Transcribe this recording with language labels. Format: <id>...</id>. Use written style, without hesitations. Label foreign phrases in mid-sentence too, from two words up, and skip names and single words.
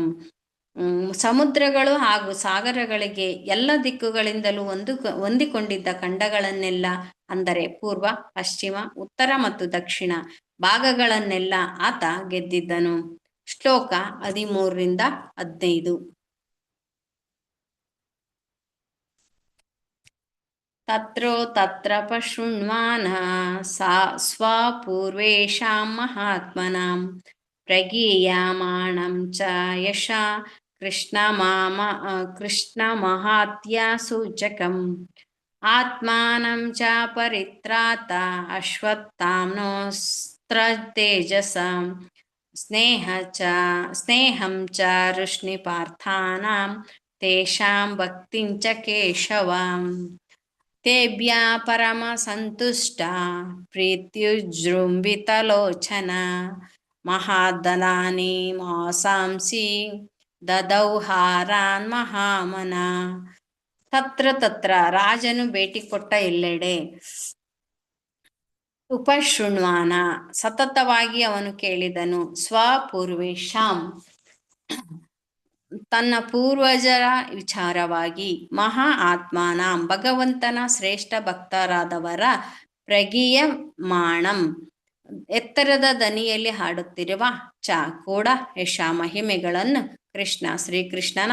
<kn>ಸಮುದ್ರಗಳು ಹಾಗೂ ಸಾಗರಗಳಿಗೆ ಎಲ್ಲ ದಿಕ್ಕುಗಳಿಂದಲೂ ಹೊಂದಿಕೊಂಡಿದ್ದ ಖಂಡಗಳನ್ನೆಲ್ಲ, ಅಂದರೆ ಪೂರ್ವ, ಪಶ್ಚಿಮ, ಉತ್ತರ ಮತ್ತು ದಕ್ಷಿಣ ಭಾಗಗಳನ್ನೆಲ್ಲ ಆತ ಗೆದ್ದಿದ್ದನು. ಶ್ಲೋಕ 13-15.</kn> <sa>ತತ್ರೋ ತತ್ರ ಪಶೃಣ್ವಾನಃ ಸ್ವಪೂರ್ವೇಷಾಂ ಮಹಾತ್ಮನಾಂ ಪ್ರಗೀಯಮಾಣಂ ಚ ಯಶಾ ಕೃಷ್ಣಮಹಾತ್ಯ ಸೂಚಕಂ ಆತ್ಮಾನಂ ಚ ಪರಿತ್ರಾತ ಅಶ್ವತ್ಥಾಮ್ನೋಸ್ತ್ರತೇಜಸಂ ಸ್ನೇಹಂ ಚ ವೃಷ್ಣಿಪಾರ್ಥಾನಾಂ ತೇಷಾಂ ಭಕ್ತಿಂ ಚ ಕೇಶವಂ ತೇಭ್ಯ ಪರಮ ಸಂತುಷ್ಟ ಪ್ರೀತ್ಯುಜೃಂಭಿತಲೋಚನ ಮಹಾದನಾನಿ ಮಾಸಾಂಸಿ ದದೌ ಹಾರಾನ್ ಮಹಾಮನ.</sa> <kn>ತತ್ರ ರಾಜನು ಭೇಟಿ ಕೊಟ್ಟ ಎಲ್ಲೆಡೆ. ಉಪಶೃಣ್ವಾನ ಸತತವಾಗಿ ಅವನು ಕೇಳಿದನು. ಸ್ವಪೂರ್ವೇಷಾಂ ತನ್ನ ಪೂರ್ವಜರ ವಿಚಾರವಾಗಿ,</kn> <sa>ಮಹಾ ಆತ್ಮಾನಂ</sa> <kn>ಭಗವಂತನ ಶ್ರೇಷ್ಠ ಭಕ್ತರಾದವರ, ಪ್ರಗೀಯಮಾಣಂ ಎತ್ತರದ ದನಿಯಲ್ಲಿ ಹಾಡುತ್ತಿರುವ, ಚ ಕೂಡ ಯಶ ಮಹಿಮೆಗಳನ್ನು, ಕೃಷ್ಣ ಶ್ರೀಕೃಷ್ಣನ</kn>